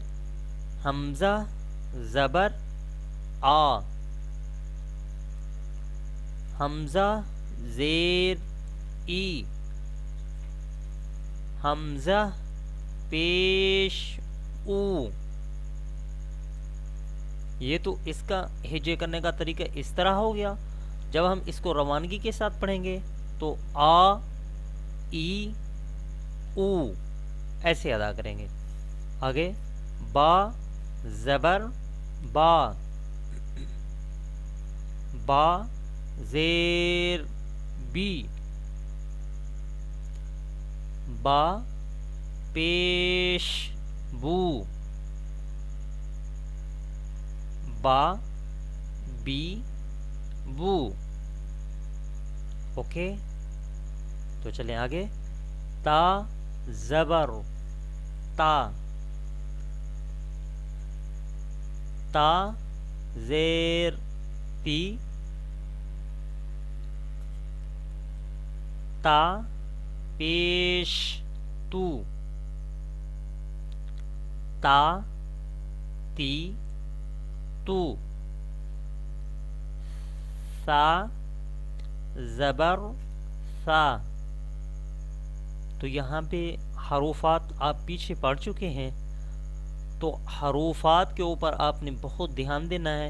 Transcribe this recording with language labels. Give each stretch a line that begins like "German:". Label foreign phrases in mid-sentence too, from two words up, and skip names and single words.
Urdu: حمزہ زبر آ، حمزہ زیر ای، حمزہ پیش او. یہ تو اس کا ہجے کرنے کا طریقہ اس طرح ہو گیا. جب ہم اس کو روانگی کے ساتھ پڑھیں گے تو آ ای او ایسے ادا کریں گے. آگے با زبر با، با زیر بی، با پیش بو، با بی بو. اوکے، تو چلیں آگے. تا زبر تا، تا زیر تی، تا پیش تو، تا تی تو، سا زبر سا. تو یہاں پہ حروفات آپ پیچھے پڑھ چکے ہیں، تو حروفات کے اوپر آپ نے بہت دھیان دینا ہے.